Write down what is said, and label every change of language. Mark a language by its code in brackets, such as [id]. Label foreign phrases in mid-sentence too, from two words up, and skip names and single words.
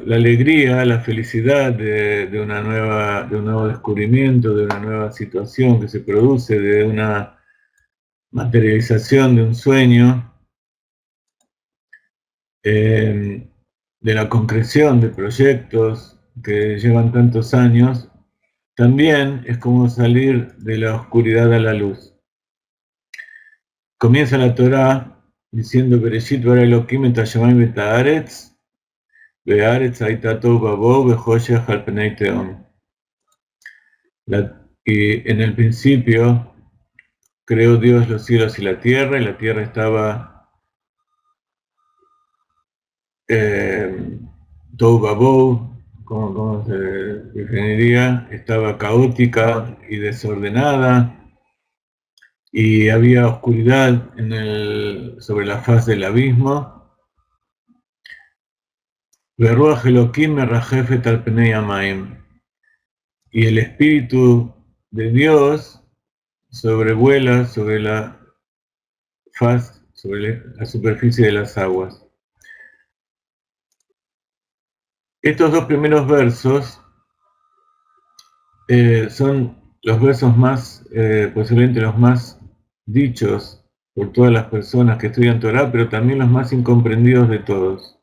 [es] La alegría, la felicidad de un nuevo descubrimiento, de una nueva situación que se produce, de una materialización de un sueño, de la concreción de proyectos que llevan tantos años, también es como salir de la oscuridad a la luz. [he] Comienza la Torá diciendo בראשית ברא אלהים את השמים ואת הארץ והארץ היתה תהו ובהו וחשך על פני תהום. [es] Y en el principio creó Dios los cielos y la tierra estaba [he] תהו ובהו, [es] ¿cómo se definiría? Estaba caótica y desordenada, y había oscuridad sobre la faz del abismo. [he] ורוח אלהים מרחפת על פני המים, [es] y el Espíritu de Dios sobrevuela sobre la faz, sobre la superficie de las aguas. Estos dos primeros versos son los versos más, posiblemente los más dichos por todas las personas que estudian Torah, pero también los más incomprendidos de todos.